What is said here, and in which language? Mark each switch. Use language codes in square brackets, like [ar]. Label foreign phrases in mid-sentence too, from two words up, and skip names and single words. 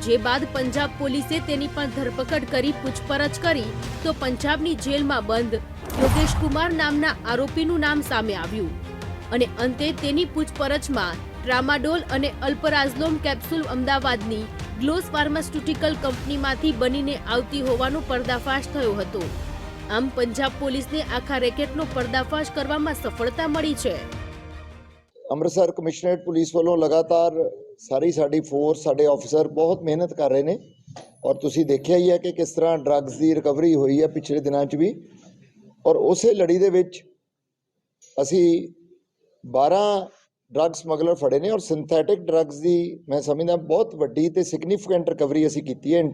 [gu] જે બાદ પંજાબ પોલીસે તેની પણ ધરપકડ કરી પૂછપરછ કરી તો પંજાબની જેલમાં બંધ યોગેશ કુમાર નામના આરોપીનું નામ સામે આવ્યું અને અંતે તેની પૂછપરછમાં ટ્રામાડોલ અને અલ્પરાઝલોમ કેપ્સ્યુલ અમદાવાદની ગ્લોસ ફાર્માસ્યુટિકલ કંપનીમાંથી બનીને આવતી હોવાનો પર્દાફાશ થયો હતો। આમ પંજાબ પોલીસને આખા રેકેટનો પર્દાફાશ કરવામાં સફળતા મળી છે। [pa] ਅੰਮ੍ਰਿਤਸਰ ਕਮਿਸ਼ਨਰੇਟ ਪੁਲਿਸ ਵੱਲੋਂ ਲਗਾਤਾਰ ਸਾਡੀ ਫੋਰਸ ਸਾਡੇ ਆਫੀਸਰ ਬਹੁਤ ਮਿਹਨਤ ਕਰ ਰਹੇ ਨੇ ਔਰ ਤੁਸੀਂ ਦੇਖਿਆ ਹੀ ਹੈ ਕਿ ਕਿਸ ਤਰ੍ਹਾਂ ਡਰੱਗਸ ਦੀ ਰਿਕਵਰੀ ਹੋਈ ਹੈ ਪਿਛਲੇ ਦਿਨਾਂ 'ਚ ਵੀ ਔਰ ਉਸੇ ਲੜੀ ਦੇ ਵਿੱਚ ਅਸੀਂ 12 [en] drug smuggler [pa] ਫੜੇ ਨੇ ਔਰ [en] synthetic drugs [pa] ਦੀ ਮੈਂ ਸਮਝਦਾ ਬਹੁਤ ਵੱਡੀ ਤੇ [en] significant recovery [pa] ਅਸੀਂ ਕੀਤੀ ਹੈ।